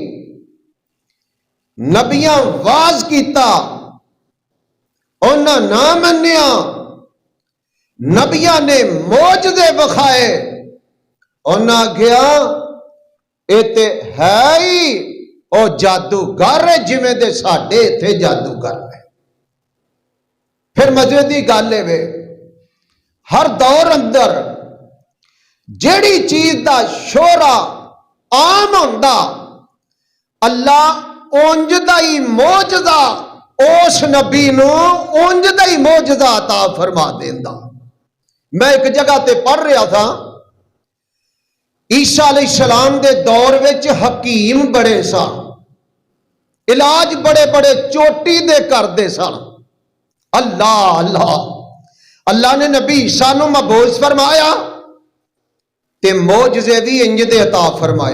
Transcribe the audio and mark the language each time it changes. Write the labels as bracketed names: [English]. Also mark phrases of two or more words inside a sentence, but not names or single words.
[Punjabi] نبیاں واز کیتا انہاں نہ منیا، نبیاں نے معجزے وکھائے انہاں گیا اے تے ہے ہی او جادوگر جویں دے ساڈے ایتھے جادوگر ہے۔ پھر مزے دی گل ہے ہر دور اندر جیڑی چیز دا شہرا عام ہوندا، اللہ اونج دا ہی معجزہ اس نبی نو اونج دا ہی معجزہ عطا فرما دیندا۔ میں ایک جگہ تے [Urdu] پڑھ رہا تھا، [Punjabi] عیسیٰ [Arabic] علیہ السلام [Punjabi] دے دور وچ حکیم بڑے سن، علاج بڑے بڑے چوٹی دے کردے سن۔ اللہ نے نبی عیسیٰ نو مبعوث فرمایا تے معجزے بھی انج دے عطا فرمائے۔